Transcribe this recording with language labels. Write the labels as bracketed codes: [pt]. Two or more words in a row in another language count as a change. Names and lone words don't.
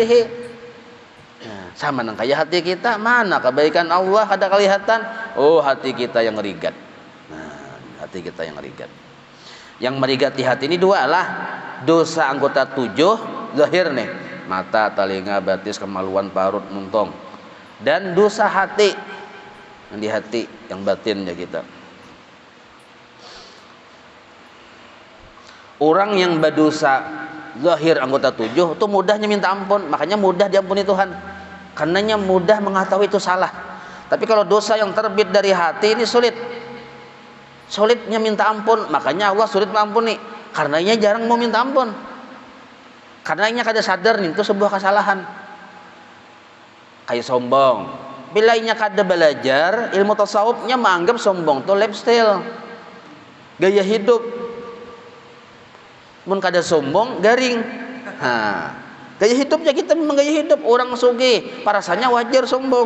[bjn] Nah, sama nang kayak hati kita, mana kebaikan Allah kada kelihatan. Oh, hati kita yang rigat. Nah, hati kita yang rigat. Yang merigati hati ini dua lah, dosa anggota 7 zahir nih, mata, telinga, batis, kemaluan, parut, muntong, dan dosa hati yang di hati, yang batinnya kita. Orang yang berdosa zahir anggota 7 itu mudahnya minta ampun, makanya mudah diampuni Tuhan, karenanya mudah mengetahui itu salah. Tapi kalau dosa yang terbit dari hati ini sulitnya minta ampun, makanya Allah sulit mengampuni, karenanya jarang mau minta ampun, karenanya kada sadar nih itu sebuah kesalahan. Kayak sombong, bilainya kada belajar ilmu tasawufnya menganggap sombong tuh lifestyle, gaya hidup. Mun kada sombong garing. Gaya hidupnya kita memang gaya hidup orang sugih, parasanya wajar sombong.